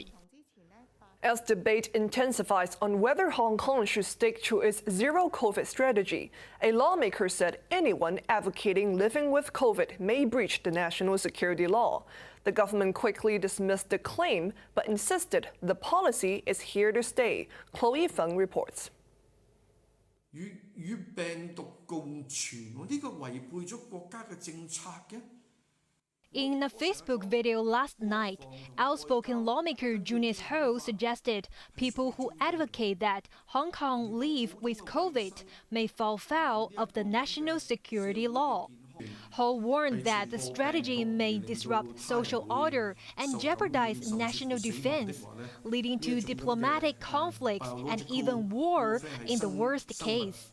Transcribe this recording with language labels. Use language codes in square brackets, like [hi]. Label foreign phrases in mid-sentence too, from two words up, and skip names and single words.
[en] As debate intensifies on whether Hong Kong should stick to its zero COVID strategy, a lawmaker said anyone advocating living with COVID may breach the national security law. The government quickly dismissed the claim, but insisted the policy is here to stay. Chloe Feng reports. [yue] 與病毒共存，呢個違背咗國家嘅政策嘅。 [en] In a Facebook video last night, outspoken lawmaker Junius Ho suggested people who advocate that Hong Kong live with COVID may fall foul of the national security law. Ho warned that the strategy may disrupt social order and jeopardize national defense, leading to diplomatic conflicts and even war in the worst case.